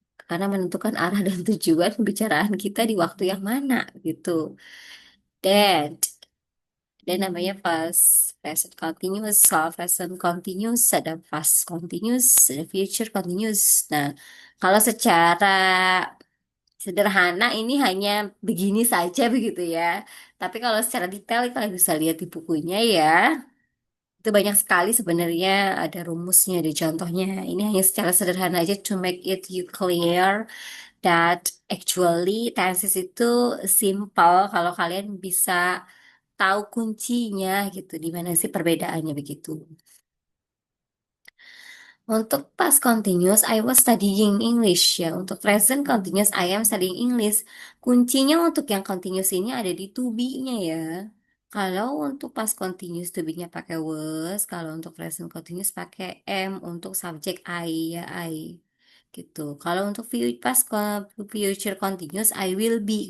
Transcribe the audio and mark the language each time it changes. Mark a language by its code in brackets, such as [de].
[id] Karena menentukan arah dan tujuan pembicaraan kita di waktu yang mana gitu. Dan dan namanya past present continuous, past present continuous, ada past continuous, ada future continuous. Nah, kalau secara sederhana ini hanya begini saja begitu ya. Tapi kalau secara detail kalian bisa lihat di bukunya ya. Itu banyak sekali sebenarnya ada rumusnya, ada contohnya. Ini hanya secara sederhana aja [en] to make it you clear that actually [id] tenses itu simple kalau kalian bisa tahu kuncinya gitu, di mana sih perbedaannya begitu. Untuk past continuous, [en] I was studying English [id] ya. Untuk present continuous, [en] I am studying English. [id] Kuncinya untuk yang continuous ini ada di to be-nya ya. Kalau untuk past continuous, to be-nya pakai was. Kalau untuk present continuous pakai am untuk subjek I ya I. Gitu. Kalau untuk future continuous, [en] I will be.